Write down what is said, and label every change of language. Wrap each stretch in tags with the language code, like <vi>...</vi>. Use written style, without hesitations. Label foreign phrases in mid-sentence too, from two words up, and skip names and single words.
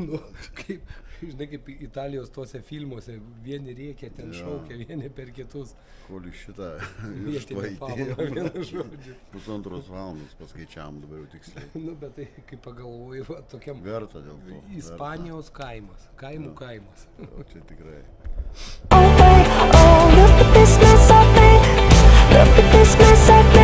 <lt>Nu, kaip, žinai, kaip Italijos tuose filmuose, vieni rėkia, ten šaukia, vieni per kitus. Kol iš šitą Vietinė fauna, vienu žodžiu. Pusantros valandos paskaičiavam dabar jau tiksliai. Nu, bet tai, kaip pagalvoju, va, tokiam Verta dėl to. Ispanijos kaimas, kaimų kaimas. O čia tikrai.</lt> <en>Oh wait, oh look at this mess I made. Look at this mess I</en>